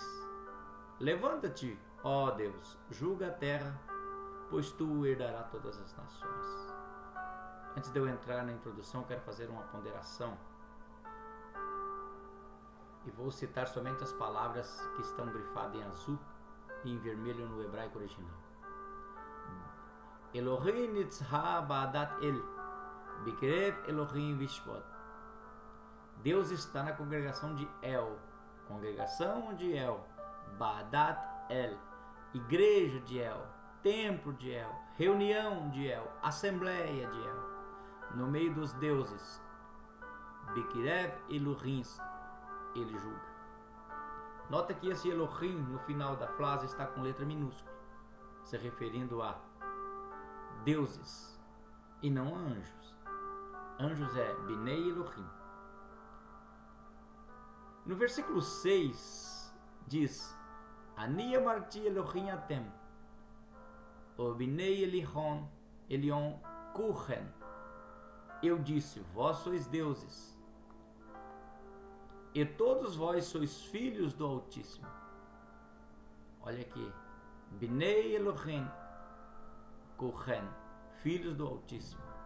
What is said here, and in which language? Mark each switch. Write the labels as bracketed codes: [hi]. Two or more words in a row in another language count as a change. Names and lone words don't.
[pt] Levanta-te, ó Deus, julga a terra, pois tu herdarás todas as nações. Antes de eu entrar na introdução, quero fazer uma ponderação. E vou citar somente as palavras que estão grifadas em azul e em vermelho no hebraico original. [he] אלוהים ניצב בעדת אל, בקרב אלוהים ישפוט. [pt] Deus está na congregação de El, congregação de El, [he] בעדת אל, [pt] igreja de El, templo de El, reunião de El, assembleia de El, no meio dos deuses, [he] בקרב אלוהים, [pt] ele julga. Nota que esse Elohim no final da frase está com letra minúscula, se referindo a deuses e não a anjos. Anjos é [he] בני אלוהים. [pt] No versículo 6 diz: [he] אני אמרתי אלוהים אתם, ובני עליון כולכם. [pt] Eu disse, vós sois deuses, e todos vós sois filhos do Altíssimo. Olha aqui, [he] בני אלוהים כולכם, [pt] filhos do Altíssimo.